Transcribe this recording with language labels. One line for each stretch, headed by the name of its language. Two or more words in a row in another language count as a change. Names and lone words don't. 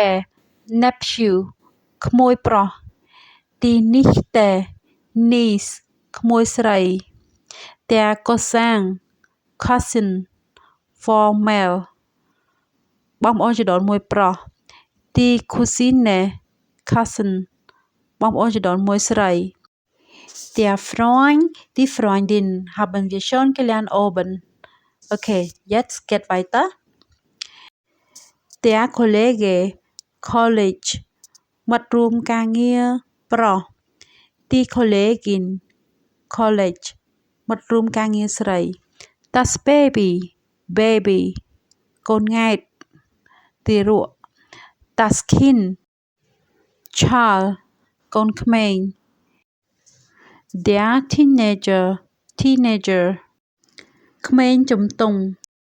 German: nephew
Khmer: ក្មួយប្រុស
German: Die Nichte niece
Khmer: ក្មួយស្រី
German: Der Cousin
English: cousin for male
Khmer: បងប្អូនជីដូនមួយប្រុស
German: Die Cousine cousin
Khmer: បងប្អូនជីដូនមួយស្រី
German: Der Freund die Freundin haben wir schon gelernt oben Okay jetzt geht weiter Der Kollege college
Khmer: មិត្តរួមការងារប្រុស
German: Die Kollegin college
Khmer: មិត្តរួមការងារស្រី
German: Das Baby baby
Khmer: កូនង៉ែតទារក
German: Das Kind child
Khmer: កូនក្មេង
German: Der Teenager teenager
Khmer: ក្មេងជំទង់